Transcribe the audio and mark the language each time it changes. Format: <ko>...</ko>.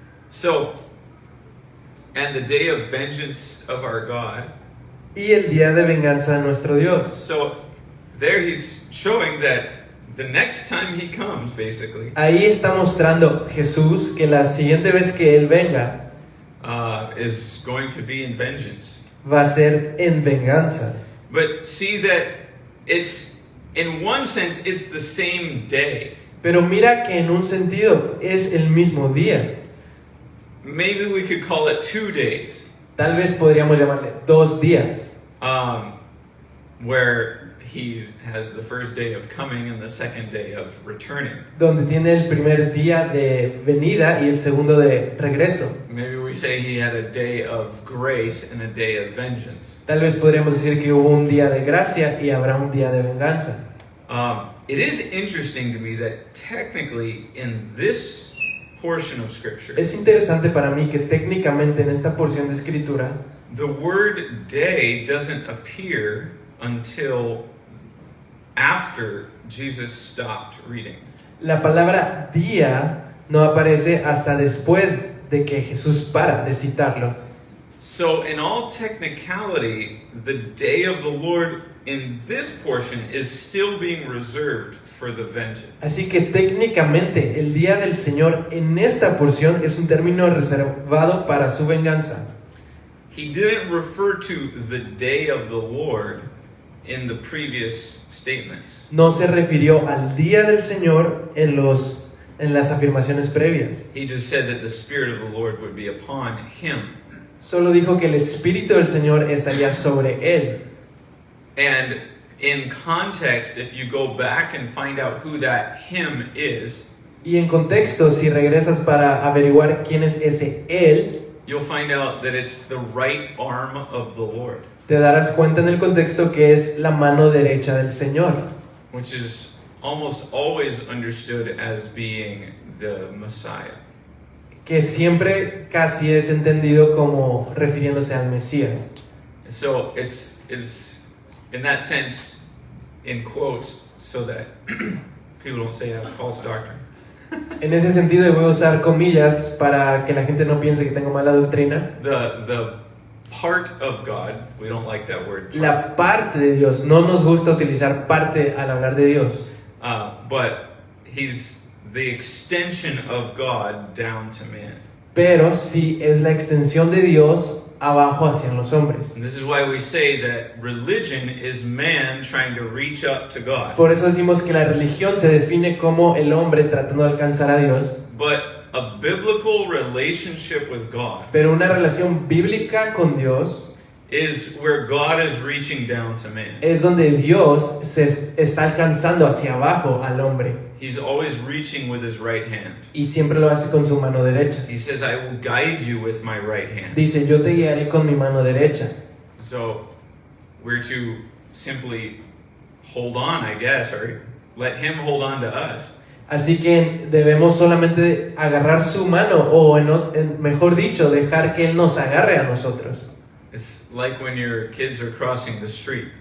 <en>So, and the day of vengeance of our God.</en> <es>Y el día de venganza de nuestro Dios.</es> <en>So, there he's showing that the next time he comes, basically,</en> <es>Ahí está mostrando Jesús que la siguiente vez que Él venga</es> <en>is going to be in vengeance.</en> <es>va a ser en venganza.</es> <en>But see that it's, in one sense, it's the same day.</en> <es>Pero mira que en un sentido es el mismo día.</es> <en>Maybe we could call it 2 days,</en> <es>Tal vez podríamos llamarle 2 días.</es> <en>where he has the first day of coming and the second day of returning.</en> <es>Donde tiene el primer día de venida y el segundo de regreso.</es> <en>Maybe we say he had a day of grace and a day of vengeance.</en> <es>Tal vez podríamos decir que hubo un día de gracia y habrá un día de venganza.</es> <en>It is interesting to me that technically in this portion of Scripture,</en> <es>Es interesante para mí que técnicamente en esta porción de escritura</es> <en>the word day doesn't appear until after Jesus stopped reading.</en> <es>la palabra día no aparece hasta después de que Jesús para de citarlo.</es> <en>So, in all technicality, the day of the Lord in this portion is still being reserved for the vengeance.</en> <es>Así que técnicamente el día del Señor en esta porción es un término reservado para su venganza.</es> <en>He didn't refer to the day of the Lord in the previous statements.</en> <es>No se refirió al día del Señor en las afirmaciones previas.</es> <en>He just said that the Spirit of the Lord would be upon him.</en> <es>Solo dijo que el Espíritu del Señor estaría sobre él.</es> <en>And in context, if you go back and find out who that him is,</en> <es>Y en contexto, si regresas para averiguar quién es ese él,</es> <en>you'll find out that it's the right arm of the Lord,</en> <es>te darás cuenta en el contexto que es la mano derecha del Señor,</es> <en>which is almost always understood as being the Messiah.</en> <es>que siempre casi es entendido como refiriéndose al Mesías.</es> <en>So it's in that sense, in quotes, so that people don't say I have false doctrine.</en> <es>En ese sentido, voy a usar comillas para que la gente no piense que tengo mala doctrina.</es> <en>The part of God, we don't like that word. Part.</en> <es>La parte de Dios, no nos gusta utilizar parte al hablar de Dios,</es> <en>But he's the extension of God down to man.</en> <es>pero sí es la extensión de Dios abajo hacia los hombres.</es> <en>And this is why we say that religion is man trying to reach up to God.</en> <es>Por eso decimos que la religión se define como el hombre tratando de alcanzar a Dios,</es> <en>But a biblical relationship with God</en> <es>pero una relación bíblica con Dios</es> <en>is where God is reaching down to man.</en> <es>es donde Dios se está alcanzando hacia abajo al hombre</es> <en>He's always reaching with his right hand.</en> <es>y siempre lo hace con su mano derecha.</es> <en>He says, I will guide you with my right hand.</en> <es>Dice, yo te guiaré con mi mano derecha.</es> <en>So we're to simply hold on, I guess, or let him hold on to us.</en> <es>Así que debemos solamente agarrar su mano o mejor dicho, dejar que Él nos agarre a nosotros.</es> <en>It's like when your kids are crossing the street.</en>